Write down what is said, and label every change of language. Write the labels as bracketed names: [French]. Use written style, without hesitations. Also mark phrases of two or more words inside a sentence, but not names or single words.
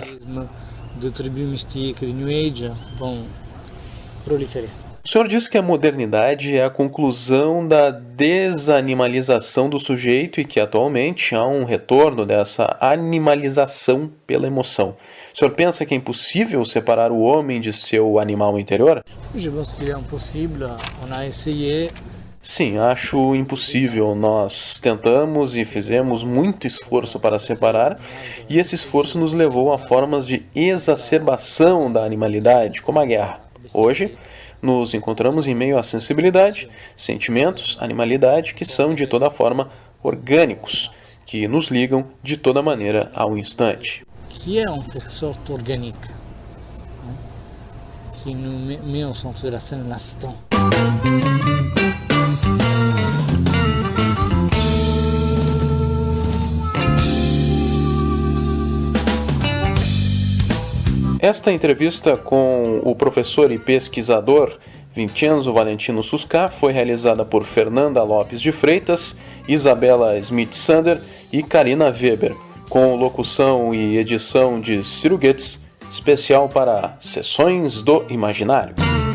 [Portuguese] De tribos místicas, de New Age, vão proliferar. O senhor disse que a modernidade é a conclusão da desanimalização do sujeito e que atualmente há um retorno dessa animalização pela emoção. O senhor pensa que é impossível separar o homem de seu animal interior? [French] Je pense qu'il est impossible. On a essayé. [Portuguese] Sim, acho impossível. Nós tentamos e fizemos muito esforço para separar, e esse esforço nos levou a formas de exacerbação da animalidade, como a guerra. Hoje, nos encontramos em meio à sensibilidade, sentimentos, animalidade, que são, de toda forma, orgânicos, que nos ligam de toda maneira ao instante. [French] Qui est en quelque sorte organique, qui nous met au centre de la scène l'instant. [Portuguese] Esta entrevista com o professor e pesquisador Vincenzo Valentino Susca foi realizada por Fernanda Lopes de Freitas, Isabela Smith-Sander e Karina Weber, com locução e edição de Ciro Goetz, especial para Sessões do Imaginário.